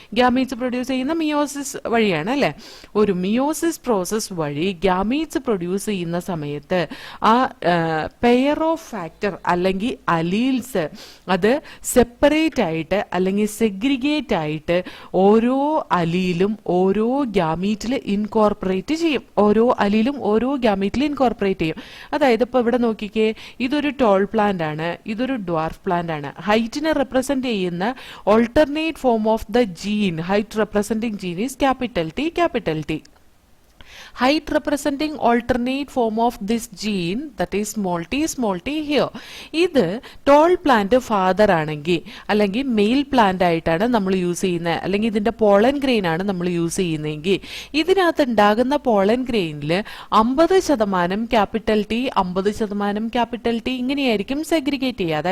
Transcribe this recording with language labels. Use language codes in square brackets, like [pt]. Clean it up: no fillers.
[ml] Gametes produce ചെയ്യുന്ന meiosis വഴിയാണ് അല്ലെ. ഒരു മിയോസിസ് പ്രോസസ് വഴി ഗ്യാമീറ്റ്സ് പ്രൊഡ്യൂസ് ചെയ്യുന്ന സമയത്ത് ആ പെയർ ഓഫ് ഫാക്ടർ അല്ലെങ്കിൽ അലീൽസ് അത് സെപ്പറേറ്റ് ആയിട്ട് അല്ലെങ്കിൽ സെഗ്രിഗേറ്റ് ആയിട്ട് ഓരോ അലീലും ഓരോ ഗ്യാമീറ്റിൽ ഇൻകോർപ്പറേറ്റ് ചെയ്യും. ഓരോ അലീലും ഓരോ ഗ്യാമീറ്റിൽ ഇൻകോർപ്പറേറ്റ് ചെയ്യും. അതായത് ഇപ്പൊ ഇവിടെ നോക്കിക്കേ, ഇതൊരു ടോൾ പ്ലാന്റ് ആണ്, ഇതൊരു ഡ്വാർഫ് പ്ലാന്റ് ആണ്. ഹൈറ്റിനെ റെപ്രസെന്റ് ചെയ്യുന്ന [en] Alternate form of the gene, height representing gene is capital T, capital T. Height representing alternate form of this gene, that is small t here. [ml] ഇത് ടോൾ പ്ലാന്റ് ഫാദർ ആണെങ്കിൽ അല്ലെങ്കിൽ mail plant ആയിട്ടാണ് നമ്മൾ use ചെയ്യുന്നത്, അല്ലെങ്കിൽ ഇതിന്റെ pollen grain ആണ് നമ്മൾ യൂസ് ചെയ്യുന്നതെങ്കിൽ ഇതിനകത്ത് ഉണ്ടാകുന്ന pollen ഗ്രെയിനിൽ 50% capital T 50% capital T ഇങ്ങനെയായിരിക്കും സെഗ്രിഗേറ്റ് ചെയ്യുക.